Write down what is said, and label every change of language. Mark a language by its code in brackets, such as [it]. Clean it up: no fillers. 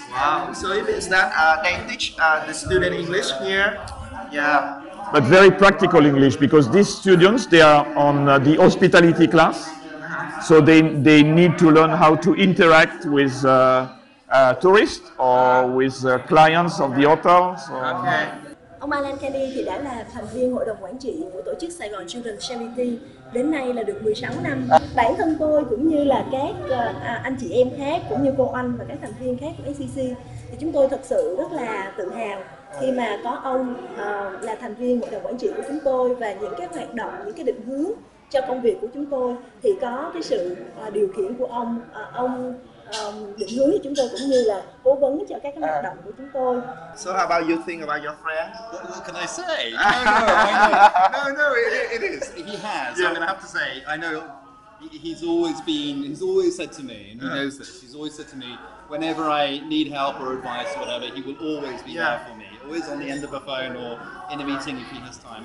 [en] Wow, so it means that they teach the student English here. But very practical English, because these students, they are on the hospitality class, so they need to learn how to interact with tourists or with clients of the hotel. So. [vi] Ông Alan Kenny thì đã là thành viên hội đồng quản trị của tổ chức Sài Gòn Children's Charity đến nay là được 16 năm. Bản thân tôi cũng như là các anh chị em khác, cũng như cô Anh và các thành viên khác của SCC, thì chúng tôi thật sự rất là tự hào khi mà có ông là thành viên hội đồng quản trị của chúng tôi, và những cái hoạt động, những cái định hướng cho công việc của chúng tôi thì có cái sự điều khiển của ông định hướng cho chúng tôi, cũng như là cố vấn cho các cái hoạt động của chúng tôi. [en] So how about you think about your friend? What can I say? No, it is. He has. I'm going to have to say, I know he's always said to me, and he knows this, he's always said to me, whenever I need help or advice or whatever, he will always be there for me, always on the end of a phone or in a meeting if he has time.